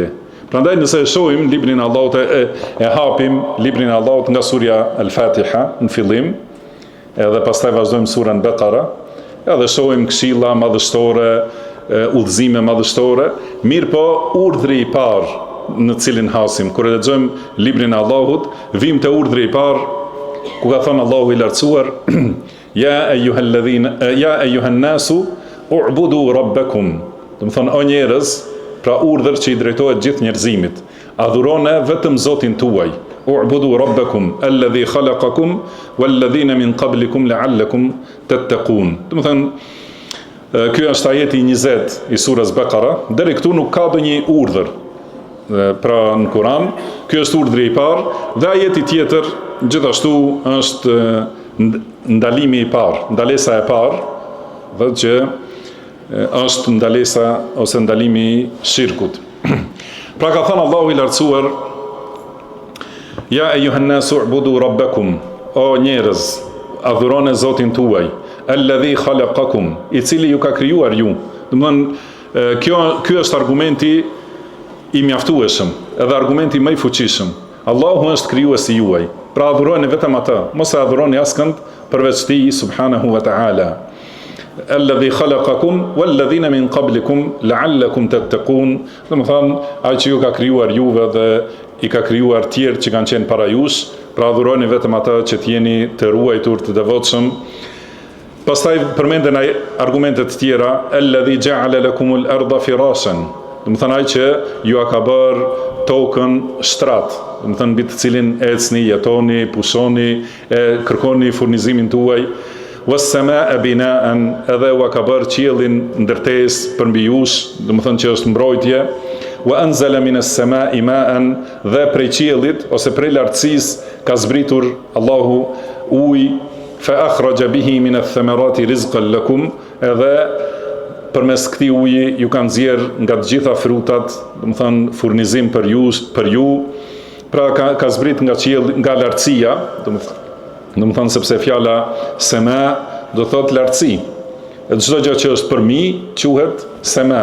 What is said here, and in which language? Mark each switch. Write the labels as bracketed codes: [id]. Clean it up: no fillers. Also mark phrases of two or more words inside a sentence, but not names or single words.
[sq] Prandaj nëse e shohim librin e Allahut, e hapim librin e Allahut nga surja Al-Fatiha në fillim, edhe pastaj vazhdojmë surën Bekara, edhe shohim këshilla madhështore, udhëzime madhështore, mirë po urdhri i parë në cilin hasim. Kur e lexojmë librin e Allahut, vim te urdhri i parë, ku ka thënë Allahu i lartësuar, [ar] يا أيها الناس اعبدوا ربكم. [sq] Do të thonë o njerëz, pra urdhër që i drejtohet gjithë njerëzimit. Adhurone vetëm Zotin tuaj. [ar] اعبدوا ربكم الذي خلقكم والذين من قبلكم لعلكم تتقون. [sq] Do të thonë ky është ajeti 20 i surës Bekara. Deri këtu nuk ka ndonjë urdhër. Pra në Kur'an, ky është urdhri i parë dhe ajeti tjetër gjithashtu është ndalimi i parë, ndalesa e parë, dhe që është ndalesa ose ndalimi i shirkut. Pra ka thënë Allahu i lartësuar, [ar] يا أيها الناس اعبدوا ربكم, [sq] o njerëz, adhuroni Zotin tuaj, [ar] الذي خلقكم, [sq] i cili ju ka krijuar ju. Do të thonë ky është argumenti i mjaftueshëm, edhe argumenti më i fuqishëm. Allahu është krijuesi juaj. Pra adhuroni vetëm atë, mos e adhuroni askënd përveç tij [ar] سبحانه وتعالى. الذي خلقكم والذين من قبلكم لعلكم تتقون. [sq] Do të thonë ai që ju ka krijuar juve dhe i ka krijuar tjerë që kanë qenë para jush, pra adhuroni vetëm atë që të jeni të ruajtur, të devotshëm. Pastaj përmenden argumente të tjera, [ar] الذي جعل لكم الأرض فراشا. [sq] Do të thonë ai që ju ka bërë tokën shtrat, do të thënë mbi të cilin ecni, jetoni, pushoni, kërkoni furnizimin tuaj. [ar] والسماء بناء, [sq] edhe u ka bërë qiellin ndërtesë për mbi jush, do të thënë që është mbrojtje. [ar] وأنزل من السماء ماء, [sq] dhe prej qiellit ose prej lartësisë ka zbritur Allahu ujë, [ar] فأخرج به من الثمرات رزقا لكم, [sq] edhe përmes këtij uji ju kanë nxjerr nga të gjitha frutat, do të thënë furnizim për ju, pra ka zbrit nga qiell, nga lartësia, do të thënë sepse fjala sema do thot lartësi. Çdo gjë që është përmi quhet sema.